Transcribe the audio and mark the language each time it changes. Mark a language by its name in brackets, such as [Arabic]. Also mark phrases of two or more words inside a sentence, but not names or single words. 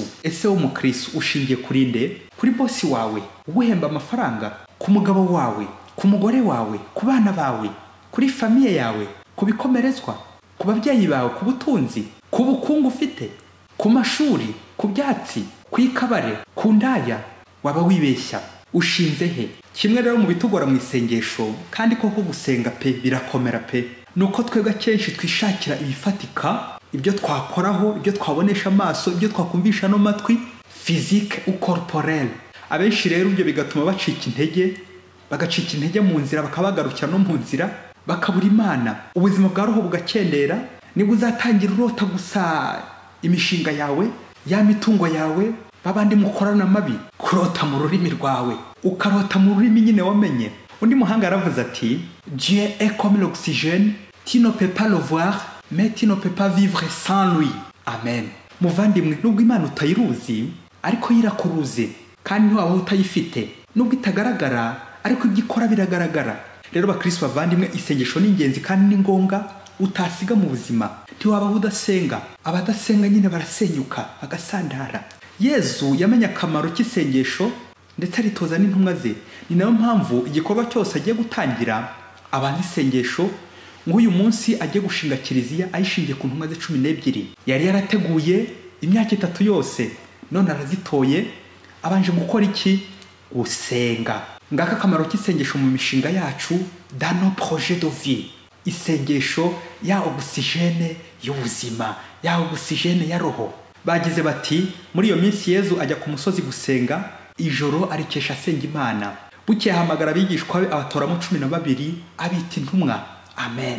[Kinyarwanda] Ese wo mu Kristo ushingiye kuri nde? Kuri bosi wawe uguhemba amafaranga, ku mugabo wawe, ku mugore wawe, ku bana bawe, kuri famiye yawe, ku bikomerezwa, ku babyeyi bawe, ku butunzi, ku bukungu ufite, ku mashuri, ku byatsi, ku ikabare, ku ndaya? Waba wibeshya. Ushinze he? Kimwe rero mu bitugora mu isengesho, kandi koko gusenga pe birakomera pe, nuko twebwe kenshi twishakira ibifatika, ibyo twakoraho, ibyo twabonesha amaso, ibyo twakumvisha no matwi, [French] physique ou corporelle. [Kinyarwanda] Abenshi rero ibyo bigatuma bacika intege mu nzira, bakabagarukira no mu nzira, bakabura Imana. Ubuzima bwa roho bugakendera. Nibwo uzatangira urota gusa imishinga yawe, ya mitungo yawe, babandi mukorana mabi, kurota mu rurimi rwawe, ukarota mu rurimi nyine wamenye. Undi muhanga yaravuze ati, [French] Dieu est comme l'oxygène, tu ne peux pas le voir, mais tu ne peux pas vivre sans lui. [Kinyarwanda] Amen. Muvandimwe, nubwo Imana utayiruzi, ariko yirakuruzi, kandi ntiwaba utayifite. Nubwo itagaragara, ariko ibyo ikora biragaragara. Rero bakristo bavandimwe, isengesho ni ingenzi kandi ni ngombwa utasiga mu buzima. Ntiwaba udasenga. Abadasenga nyine barasenyuka, bagasandara. Yezu yamenye akamaro k'isengesho ndetse aritoza n'intumwa ze. Ni nayo mpamvu igikorwa cyose agiye gutangira abantu isengesho, nk'uyu munsi agiye gushinga kiliziya ayishingiye ku ntumwa ze 12. Yari yarateguye imyaka 3 yose, none arazitoye. Abanje gukora iki? Gusenga. Ngaka akamaro k'isengesho mu mishinga yacu, [French] dans nos projets de vie. [Kinyarwanda] Isengesho ya oxygène y'ubuzima, ya oxygène ya roho. Bagize bati, muri iyo minsi Yezu ajya ku musozi gusenga, ijoro arikesha asenga Imana. Bukeye ahamagara abigishwa be, abatoramo 12, abita intumwa. Amen.